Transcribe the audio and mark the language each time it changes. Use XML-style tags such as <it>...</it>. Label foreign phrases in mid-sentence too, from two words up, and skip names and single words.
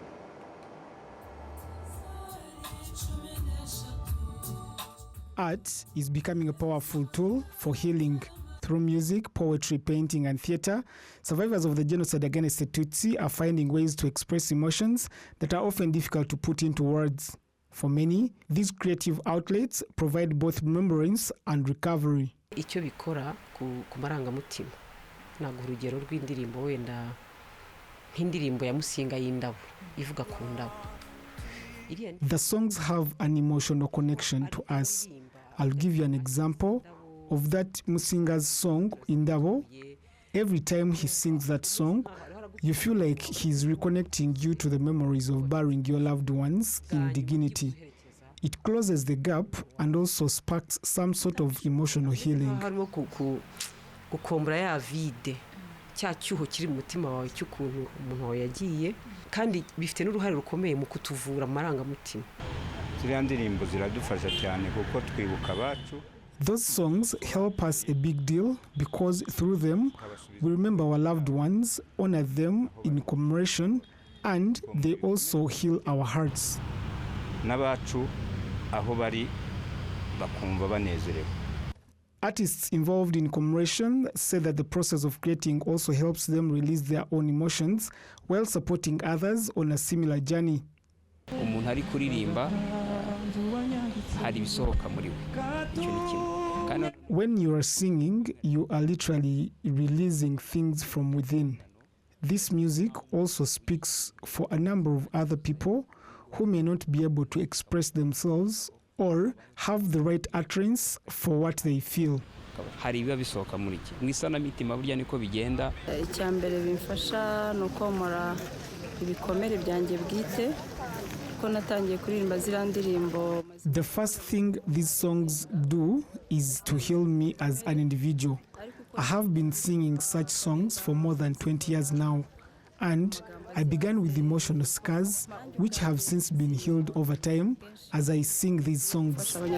<en>Art is becoming a powerful tool for healing. Through music, poetry, painting, and theater, survivors of the genocide against the Tutsi are finding ways to express emotions that are often difficult to put into words. For many, these creative outlets provide both remembrance and recovery.</en> <rw>Icyo bikora ku marangamutima naguha urugero rw'indirimbo wenda nk'indirimbo ya Musinga y'Indabo ivuga ku ndabo.</rw> <en>The songs have an emotional connection to us. I'll give you an example of that Musinga's song Indabo. Every time he sings that song, you feel like he's reconnecting you to the memories of burying your loved ones in dignity. It closes the gap and also sparks some sort of emotional healing.</en> <rw>Gukombra ya vide cya cyuho kiri mu mutima wawe cy'ukuntu umuntu wawe yagiye, kandi bifite n'uruhare rukomeye mu kutuvura amarangamutima. Ziriya ndirimbo ziradufasha cyane kuko twibuka abacu.</rw> <en>Those songs help us a big deal because through them we remember our loved ones, honor them in commemoration, and they also heal our hearts.</en> <rw>N'abacu aho bari bakumva banezerewe.</rw> <en>Artists involved in commemoration say that the process of creating also helps them release their own emotions while supporting others on a similar journey.</en> <rw>Umuntu ari kuririmba hari bisohoka muri we. Icyo ni kimwe.</rw> <en>When you are singing, you are literally releasing things from within. This music also speaks for a number of other people who may not be able to express themselves or have the right utterance for what they feel.</en> <rw>Hari biba bisohoka muri iki. Mu isanamitima burya niko bigenda. Icyambere bimfasha no komora ibikomere byanjye bwite.</rw> <en>The first thing these songs do is to heal me as an individual. I have been singing such songs for more than 20 years now, and I began with emotional scars, which have since been healed over time as I sing these songs.</en>